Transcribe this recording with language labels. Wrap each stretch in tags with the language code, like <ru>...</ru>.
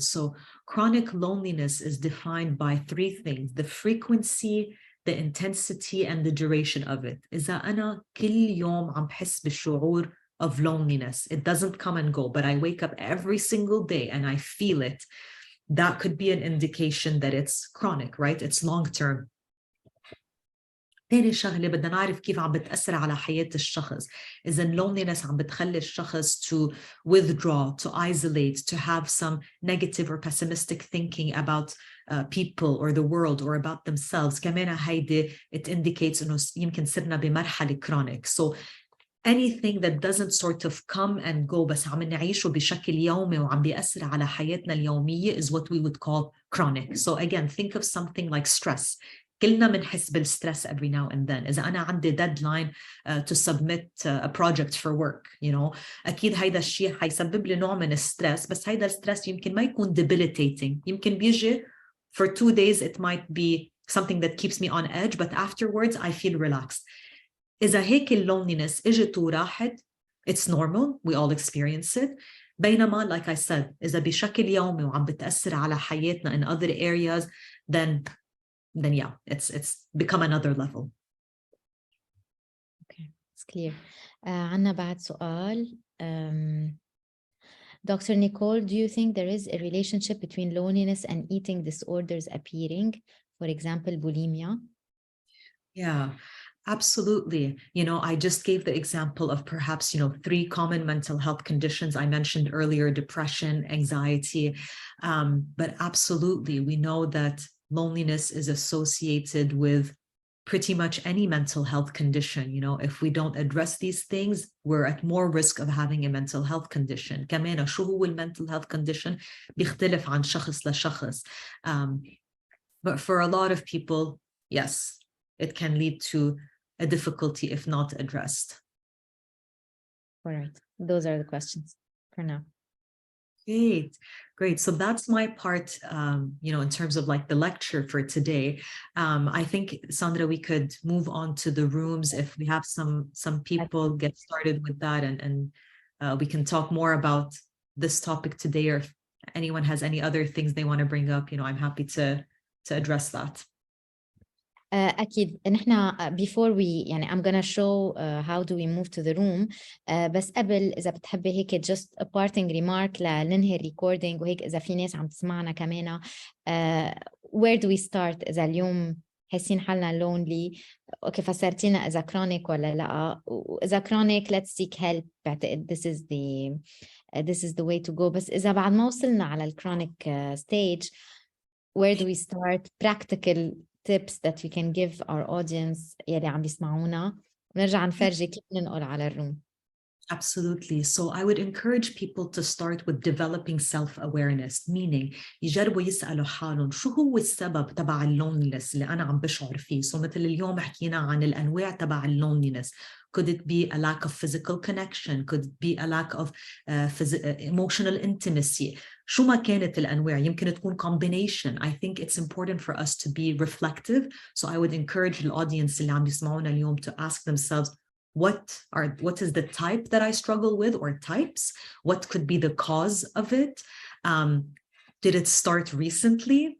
<en>So chronic loneliness is defined by three things: the frequency, the intensity, and the duration of it.</en> <ar>إذا أنا كل يوم عم بحس بالشعور</ar> <en>of loneliness, it doesn't come and go, but I wake up every single day and I feel it, that could be an indication that it's chronic, right? It's long term.</en> <ar>تاني شغلة بدنا نعرف كيف عم بتأثر على حياة الشخص. إذا</ar> <en>loneliness</en> <ar>عم بتخلي الشخص</ar> <en>to withdraw, to isolate, to have some negative or pessimistic thinking about people or the world or about themselves.</en> <ar>كمان هيدي</ar> <en>it indicates</en> <ar>إنه يمكن صرنا بمرحلة chronic.</ar> <en>So anything that doesn't sort of come and go</en> <ar>بس عم نعيشه بشكل يومي وعم بيأثر على حياتنا اليومية</ar> <en>is what we would call chronic. So again, think of something like stress.</en> <ar>كلنا بنحس بالسترess</ar> <en>every now and then.</en> <ar>إذا أنا عندي</ar> <en>deadline to submit a project for work,</en> <ar>أكيد هيدا الشيء حيسبب لي نوع من السترess، بس هيدا السترess يمكن ما يكون debilitating. يمكن بيجي</ar> <en>for 2 days, it might be something that keeps me on edge, but afterwards I feel relaxed.</en> <ar>إذا هيك</ar> <en>loneliness</en> <ar>إجت وراحت,</ar> <en>it's normal, we all experience it.</en> <ar>بينما</ar> <en>like I said,</en> <ar>إذا بشكل يومي وعم بتأثر على حياتنا</ar> <en>in other areas, then yeah, it's become another level. Okay, it's clear.</en> <ar>عنا بعد سؤال.</ar> <en>Dr. Nicole, do you think there is a relationship between loneliness and eating disorders appearing? For example, bulimia? Yeah, absolutely. I just gave the example of perhaps, 3 common mental health conditions I mentioned earlier: depression, anxiety. But absolutely, we know that loneliness is associated with pretty much any mental health condition. If we don't address these things, we're at more risk of having a mental health condition.</en> <ar>كمان شو هو mental health condition بيختلف عن شخص لشخص.</ar> <en>But for a lot of people, yes, it can lead to a difficulty if not addressed. All right, those are the questions for now. Great. So that's my part, in terms of like the lecture for today. I think, Sandra, we could move on to the rooms if we have some people get started with that, and we can talk more about this topic today, or if anyone has any other things they want to bring up, I'm happy to address that.</en> <ar>أكيد نحن</ar> <en>before we I'm gonna show how do we move to the room.</en> <ar>بس قبل إذا بتحبي هيك</ar> <en>just a parting remark</en> <ar>لننهي recording، وهيك إذا في ناس عم تسمعنا كمان</ar> <en>where do we start</en> <ar>إذا اليوم حاسين حالنا lonely. أوكي، فسرتينا إذا chronic ولا لا، وإذا chronic</ar> <en>let's seek help.</en> <ar>بعتقد</ar> <en>this is the way to go.</en> <ar>بس إذا بعد ما وصلنا على</ar> <en>chronic stage, where do we start? Practical tips that we can give our audience</en> <ar>يلي عم بيسمعونا، ونرجع نفرجي كيف ننقل على الروم.</ar> <en>Absolutely. So I would encourage people to start with developing self-awareness, meaning</en> <ar>يجربوا يسألوا حالهم شو هو السبب تبع اللونلينس اللي أنا عم بشعر فيه. So مثل اليوم حكينا عن الأنواع تبع اللونلينس.</ar> <en>Could it be a lack of physical connection? Could it be a lack of emotional intimacy?</en> <ar>شو ما كانت الأنواع، يمكن تكون combination.</ar> <en>I think it's important for us to be reflective. So I would encourage the audience</en> <ar>اللي عم يسمعونا اليوم</ar> <en>to ask themselves, what is the type that I struggle with, or types? What could be the cause of it? Did it start recently?</en>